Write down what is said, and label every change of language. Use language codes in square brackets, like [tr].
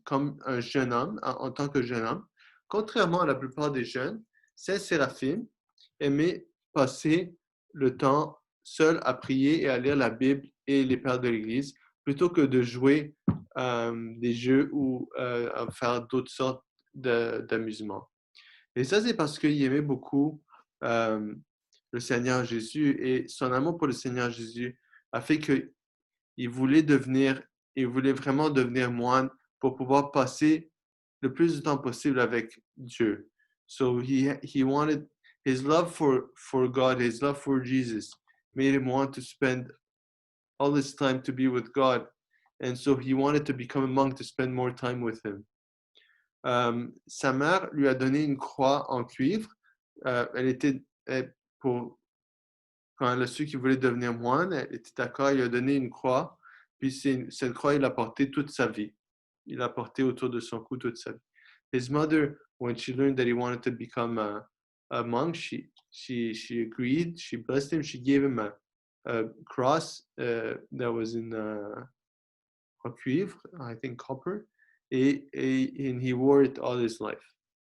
[fr] Comme un jeune homme, en tant que jeune homme, contrairement à la plupart des jeunes, Saint Séraphim aimait passer le temps seul à prier et à lire la Bible et les pères de l'Église, plutôt que de jouer des jeux ou à faire d'autres sortes d'amusements. Et ça, c'est parce qu'il aimait beaucoup le Seigneur Jésus, et son amour pour le Seigneur Jésus a fait qu'il voulait vraiment devenir moine pour pouvoir passer le plus de temps possible avec Dieu. [en] So he wanted his love for God, his love for Jesus made him want to spend all his time to be with God. And so he wanted to become a monk to spend more time with him. [fr] Sa mère lui a donné une croix en cuivre. Quand elle a su qu'il voulait devenir moine, elle était d'accord, il lui a donné une croix. Puis cette croix, il l'a portée toute sa vie. Il l'a portée autour de son cou toute sa vie. [en] His mother, when she learned that he wanted to become a monk, she agreed. She blessed him. She gave him a cross that was in cuivre, I think copper, and he wore it all his life.